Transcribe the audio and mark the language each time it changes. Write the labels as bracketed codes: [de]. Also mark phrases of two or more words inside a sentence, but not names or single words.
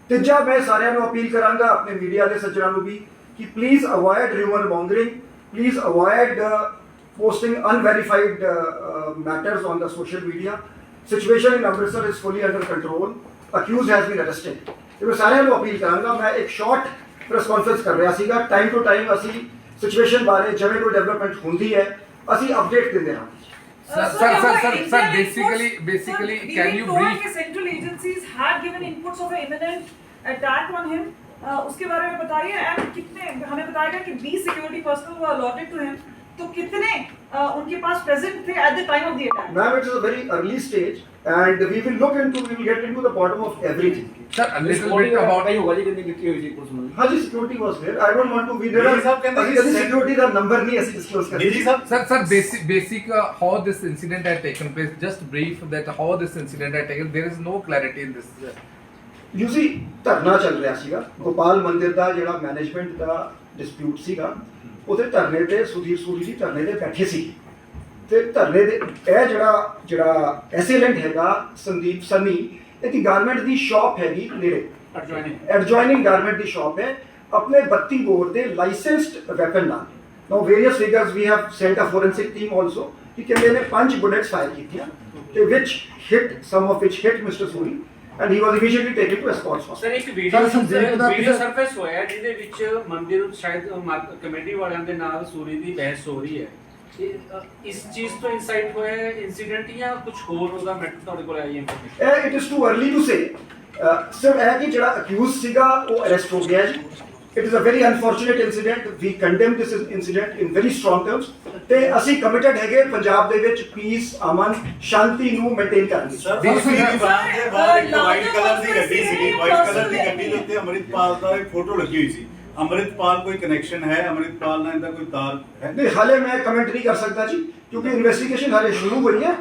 [pa] ਤੀਜਾ ਮੈਂ ਸਾਰਿਆਂ ਨੂੰ ਅਪੀਲ ਕਰਾਂਗਾ ਆਪਣੇ ਮੀਡੀਆ ਦੇ ਸੱਜਣਾਂ ਨੂੰ ਵੀ ਕਿ [en] please avoid rumour mongering, please avoid posting unverified matters on the social media. Situation in Amritsar is fully under control. Accused has been arrested. [pa] ਤੇ ਮੈਂ ਸਾਰਿਆਂ ਨੂੰ ਅਪੀਲ ਕਰਾਂਗਾ, ਮੈਂ ਇੱਕ [en] short press conference [pa] ਕਰ ਰਿਹਾ ਸੀਗਾ, [en] time to time [pa] ਅਸੀਂ ਸਿਚੁਏਸ਼ਨ ਬਾਰੇ ਜਿਵੇਂ ਕੋਈ ਡਿਵੈਲਪਮੈਂਟ ਹੁੰਦੀ ਹੈ ਅਸੀਂ ਅਪਡੇਟ ਦਿੰਦੇ ਹਾਂ। [en] Sir, basically, can you brief? Central agencies had given inputs of an imminent attack on him. [hi] उसके बारे में बताइए, and कितने हमें बताएगा कि 20 [en] security personnel were allotted to him. [hi] तो कितने उनके पास present थे [en] at the time of the attack? Ma'am, it is a very early stage, and we will get into the bottom of everything. Sir, a little bit about. [hi] होगा जी कितनी कितनी हुई थी पुलिस में? हाँ जी, [en] security was there. I don't want to be there. [hi] अभी security का number नहीं ऐसे disclose कर। जी साहब। [en] Sir, basic how this incident had taken place. Just brief that how this incident had taken. There is no clarity in this. You see, [pa] ਧਰਨਾ ਚੱਲ ਰਿਹਾ ਸੀਗਾ ਗੋਪਾਲ ਮੰਦਿਰ ਦਾ, ਜਿਹੜਾ ਮੈਨੇਜਮੈਂਟ ਦਾ ਡਿਸਪਿਊਟ ਸੀਗਾ, ਉਹਦੇ ਧਰਨੇ ਤੇ ਸੁਧੀਰ ਸੂਰੀ ਜੀ ਧਰਨੇ ਤੇ ਬੈਠੇ ਸੀ ਤੇ ਧਰਨੇ ਦੇ ਇਹ ਜਿਹੜਾ ਐਸੇਲੈਂਟ ਹੈਗਾ ਸੰਦੀਪ ਸਨੀ, ਇਹਦੀ ਗਾਰਮੈਂਟ ਦੀ ਸ਼ਾਪ ਹੈਗੀ ਨੇੜੇ, [en] adjoining garment [pa] ਦੀ ਸ਼ਾਪ ਹੈ, ਆਪਣੇ 32 ਬੋਰ ਦੇ [en] licensed weapon [pa] ਨਾਲ। [en] now various figures we have sent a forensic team also [pa] ਕਿ ਕਹਿੰਦੇ ਨੇ [en] 5 bullets fire [pa] ਕੀਤੀਆਂ ਤੇ [en] which hit some of which hit Mister Suri and he was immediately taken to escorts hospital. [pa] ਸਰ ਇੱਕ ਵੀਡੀਓ ਸਰਫੇਸ ਹੋਇਆ ਜਿਹਦੇ ਵਿੱਚ ਮੰਦਿਰ ਸ਼ਾਇਦ ਕਮੇਟੀ ਵਾਲਿਆਂ ਦੇ ਨਾਲ ਸੂਰੀ ਦੀ ਬਹਿਸ ਹੋ ਰਹੀ ਹੈ। ਇਸ ਚੀਜ਼ ਤੋਂ ਇਨਸਾਈਟ ਹੋਇਆ ਇਨਸੀਡੈਂਟ ਜਾਂ ਕੁਝ ਹੋਰ ਉਹਦਾ ਮੈਟਰ ਤੁਹਾਡੇ ਕੋਲ ਆਈ ਇਨਫੋਰਮੇਸ਼ਨ? [en] It is too early to say. [pa] ਸਿਰਫ ਇਹ ਕਿ ਜਿਹੜਾ ਅਕਿਊਜ਼ ਸੀਗਾ ਉਹ ਅਰੈਸਟ ਹੋ ਗਿਆ ਜੀ। [en] It is a very unfortunate incident. We condemn this incident in very strong terms. [pa] ਤੇ ਅਸੀਂ ਕਮਿਟਡ ਹੈਗੇ ਪੰਜਾਬ ਦੇ ਵਿੱਚ ਪੀਸ, ਅਮਨ, ਸ਼ਾਂਤੀ ਨੂੰ ਮੇਨਟੇਨ ਕਰਨ ਲਈ। ਸਰ ਦੀ ਬਾਤ ਦੇ ਬਾਅਦ ਇੱਕ [en] white colour [pa] ਦੀ ਗੱਡੀ ਸੀਗੀ, [en] white colour [pa] ਦੀ ਗੱਡੀ ਦੇ ਉੱਤੇ ਅੰਮ੍ਰਿਤਪਾਲ ਦਾ ਇੱਕ ਫੋਟੋ ਲੱਗੀ ਹੋਈ ਸੀ। ਅੰਮ੍ਰਿਤਪਾਲ ਕੋਈ ਕਨੈਕਸ਼ਨ ਹੈ? ਅੰਮ੍ਰਿਤਪਾਲ ਨਾਲ ਇਹਦਾ ਕੋਈ ਤਾਰ ਹੈ? ਨਹੀਂ, ਹਾਲੇ ਮੈਂ ਕਮੈਂਟ ਨਹੀਂ ਕਰ ਸਕਦਾ ਜੀ ਕਿਉਂਕਿ ਇਨਵੈਸਟੀਗੇਸ਼ਨ ਹਾਲੇ ਸ਼ੁਰੂ ਹੋਈ ਹੈ।